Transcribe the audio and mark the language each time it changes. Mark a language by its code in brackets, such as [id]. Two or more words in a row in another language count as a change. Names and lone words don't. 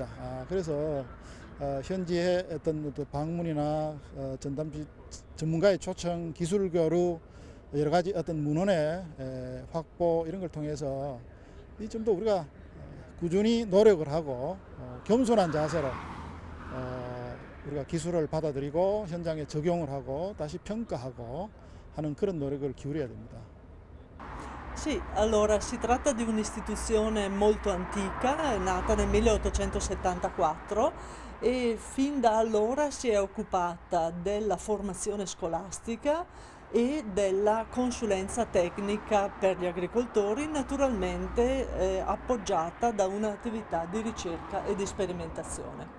[ko] 그래서 현지의 어떤 방문이나 전담 전문가의 초청, 기술 교류, 여러 가지 어떤 문헌의 확보 이런 걸 통해서 이 점도 우리가 꾸준히 노력을 하고 겸손한 자세로 우리가 기술을 받아들이고 현장에 적용을 하고 다시 평가하고 하는 그런 노력을 기울여야 됩니다. [it] Sì, allora si tratta di un'istituzione molto antica, è nata nel 1874 e fin da allora si è occupata della formazione scolastica e della consulenza tecnica per gli agricoltori, naturalmente appoggiata da un'attività di ricerca e di sperimentazione.